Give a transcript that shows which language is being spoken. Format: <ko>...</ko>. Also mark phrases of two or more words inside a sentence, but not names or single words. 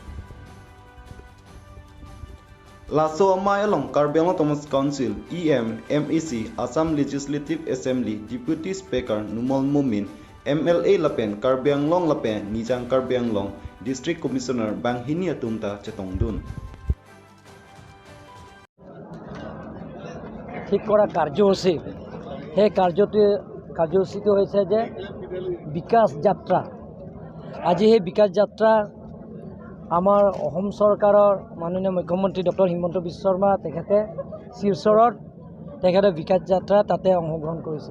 <mjw>Laso Amai Along Karbiang Long Thomas Council EM MEC</mjw> <en>Assam Legislative Assembly Deputy Speaker</en> <mjw>Numol Mumin MLA Lapen Karbiang Long Lapen Nijang Karbiang Long</mjw> <en>District Commissioner</en> <mjw>Bang Hini Atumta Chetongdun.</mjw> <as>ঠিক কৰা কাৰ্যসূচী সেই কাৰ্যসূচীটো হৈছে যে বিকাশ যাত্ৰা। আজি সেই বিকাশ যাত্ৰা আমাৰ অসম চৰকাৰৰ মাননীয় মুখ্যমন্ত্ৰী ডক্টৰ হিমন্ত বিশ্ব শৰ্মা তেখেতে শিলচৰত তেখেতে বিকাশ যাত্ৰা তাতে অংশগ্ৰহণ কৰিছে।</as>